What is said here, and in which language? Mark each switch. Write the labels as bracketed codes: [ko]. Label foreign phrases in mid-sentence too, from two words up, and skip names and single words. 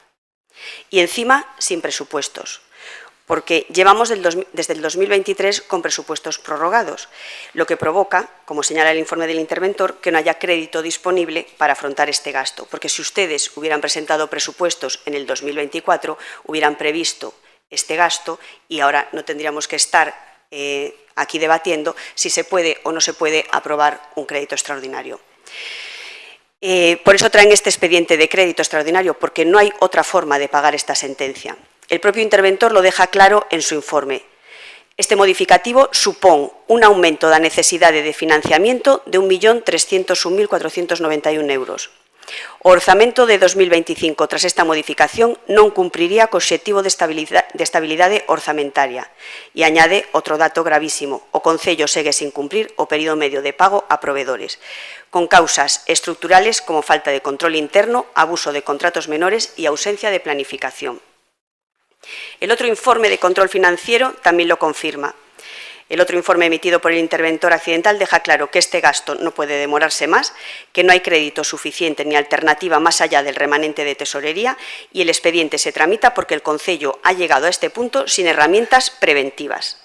[es] Y encima sin presupuestos, porque llevamos desde el 2023 con presupuestos prorrogados, lo que provoca, como señala el informe del interventor, que no haya crédito disponible para afrontar este gasto, porque si ustedes hubieran presentado presupuestos en el 2024, hubieran previsto este gasto y ahora no tendríamos que estar aquí debatiendo si se puede o no se puede aprobar un crédito extraordinario. Por eso traen este expediente de crédito extraordinario, porque no hay otra forma de pagar esta sentencia. El propio interventor lo deja claro en su informe. [gl] Este modificativo supón un aumento da necesidade de financiamento de 1.301.491 euros. O orzamento de 2025, tras esta modificación, non cumpriría co obxectivo de estabilidade orzamentaria. E añade outro dato gravísimo. O Concello segue sin cumprir o período medio de pago a proveedores, con causas estructurales como falta de control interno, abuso de contratos menores e ausencia de planificación. [es] El otro informe de control financiero también lo confirma. El otro informe emitido por el interventor accidental deja claro que este gasto no puede demorarse más, que no hay crédito suficiente ni alternativa más allá del remanente de tesorería y el expediente se tramita porque el Concello ha llegado a este punto sin herramientas preventivas.